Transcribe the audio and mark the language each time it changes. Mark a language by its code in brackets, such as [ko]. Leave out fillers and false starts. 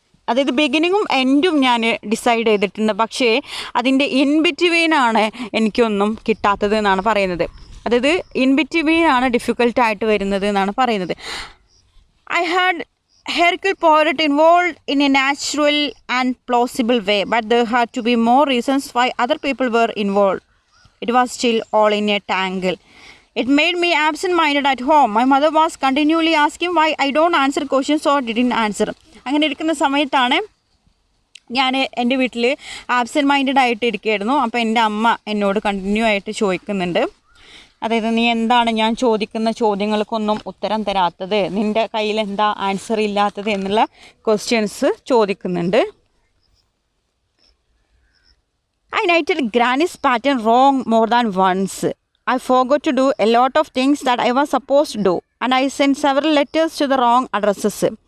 [ml] അതായത് ബിഗിനിങ്ങും എൻഡും ഞാൻ ഡിസൈഡ് ചെയ്തിട്ടുണ്ട്. പക്ഷേ അതിൻ്റെ ഇൻ ബിറ്റ്വീനാണ് എനിക്കൊന്നും കിട്ടാത്തത് എന്നാണ് പറയുന്നത്. അതായത് ഇൻ ബിറ്റ്വീനാണ് ഡിഫിക്കൽട്ടായിട്ട് വരുന്നത് എന്നാണ് പറയുന്നത്. [en] I had Hercule Poirot involved in a natural and plausible way, but there had to be more reasons why other people were involved. It was still all in a tangle. It made me absent-minded at home. My mother was continually asking why I don't answer questions or didn't answer. [ml] അങ്ങനെ ഇരിക്കുന്ന സമയത്താണ് ഞാൻ എൻ്റെ വീട്ടിൽ absent minded ആയിട്ട് ഇരിക്കുകയായിരുന്നു. അപ്പോൾ എൻ്റെ അമ്മ എന്നോട് കണ്ടിന്യൂ ആയിട്ട് ചോദിക്കുന്നുണ്ട്, അതായത് നീ എന്താണ് ഞാൻ ചോദിക്കുന്ന ചോദ്യങ്ങൾക്കൊന്നും ഉത്തരം തരാത്തത്, നിൻ്റെ കയ്യിൽ എന്താ ആൻസർ ഇല്ലാത്തത് എന്നുള്ള ക്വസ്റ്റ്യൻസ് ചോദിക്കുന്നുണ്ട്. [en] I noted Granny's pattern wrong more than once. I forgot to do a lot of things that I was supposed to do, and I sent several letters to the wrong addresses.